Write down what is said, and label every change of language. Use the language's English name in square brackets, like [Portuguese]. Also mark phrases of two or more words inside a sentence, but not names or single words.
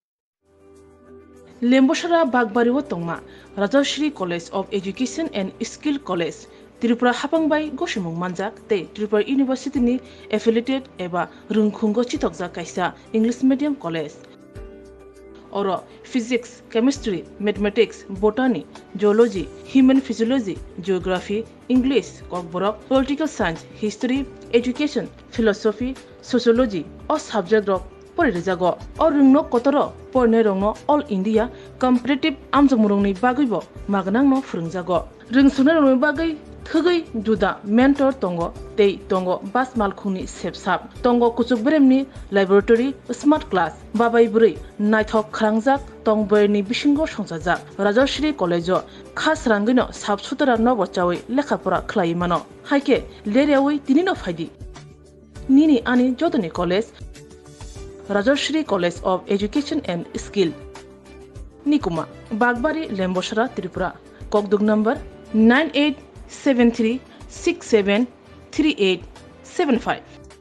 [Kok Borok] लेम्बोसरा बागबारिव तंमा राजश्री कॉलेज ऑफ एजुकेशन एंड स्किल कॉलेज त्रिपुरा हापांबाई गसिमुं मानजाक ते त्रिपुरा यूनिवर्सिटी नि एफिलिएटेड एबा रुंखुंगो चितकजा काइसा [English] English medium college [Kok Borok] और फिजिक्स [English] Chemistry Mathematics Botany Geology Human Physiology Geography English History Education Philosophy Sociology [Kok Borok] और सब्जेक्ट रक परिरेजागो और रुंनो कतरो परने रंगनो [English] All India competitive [Kok Borok] आमजमुरंनि बागैबो मागनांनो फोरोंजागो रोंसुनाय रंनि बागै थगै जुदा मेंटर तंगो तै तंगो बास मालखुंनि सेबसाब तंगो कुचुकब्रेमनि [English] laboratory smart class [Kok Borok] बाबाय बुरै नायथक खालांजाक तंबयनि बिसिंगो संजाजाक राजश्री कॉलेजो खास रांगैनो साबसुतरा नबचावै लेखाफोरा खलायमानो हायके लेरेवै तिनिनो फायदि निनि आनि जतनि कॉलेज राजश्री कॉलेज ऑफ एजुकेशन एंड स्किल निकुमा बागबारी लेम्बोसरा त्रिपुरा ककदुग नंबर 9873673875